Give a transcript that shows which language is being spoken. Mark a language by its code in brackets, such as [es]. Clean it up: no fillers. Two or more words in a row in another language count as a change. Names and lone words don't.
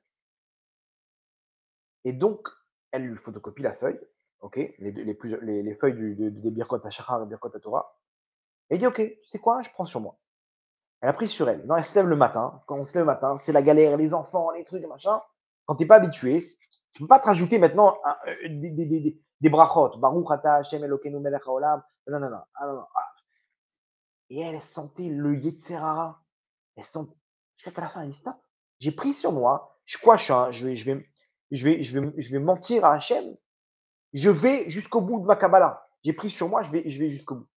[fr] Et donc, elle lui photocopie la feuille, OK, les feuilles des [he] ברכות השחר [fr] et [he] ברכות התורה. [fr] Elle dit: «OK, tu sais quoi? Je prends sur moi». Elle a pris sur elle. Non, elle se lève le matin. Quand on se lève le matin, c'est la galère, les enfants, les trucs, machin. Quand tu es pas habitué, tu peux pas te rajouter maintenant des brachot. [he] ברוך אתה השם אלקינו מלך העולם. [fr] Non, non, non. Ah, non, non. Ah. Et elle sentait le [he] יצר הרע. [fr] Elle sent. Jusqu'à la fin, elle dit stop. J'ai pris sur moi. Quoi, je vais mentir à Hachem. Je vais jusqu'au bout de ma Kabbalah. J'ai pris sur moi, je vais jusqu'au bout.